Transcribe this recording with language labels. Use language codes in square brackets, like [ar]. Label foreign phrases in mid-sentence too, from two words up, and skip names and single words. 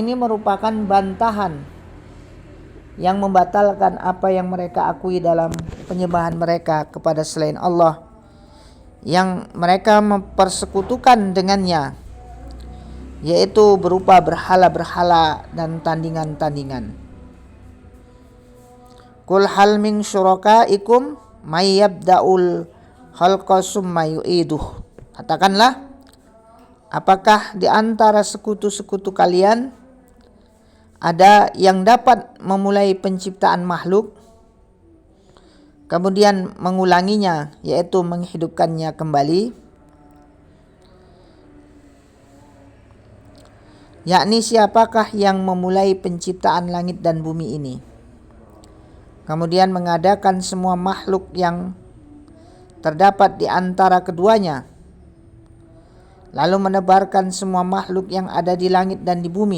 [id] ini merupakan bantahan yang membatalkan apa yang mereka akui dalam penyembahan mereka kepada selain Allah, yang mereka mempersekutukan dengannya, yaitu berupa berhala-berhala dan tandingan-tandingan. [ar] قل هل من شركائكم من يبدأ الخلق ثم يعيده. [id] Katakanlah, apakah di antara sekutu-sekutu kalian ada yang dapat memulai penciptaan makhluk, kemudian mengulanginya, yaitu menghidupkannya kembali? Yakni siapakah yang memulai penciptaan langit dan bumi ini, kemudian mengadakan semua makhluk yang terdapat di antara keduanya, lalu menebarkan semua makhluk yang ada di langit dan di bumi.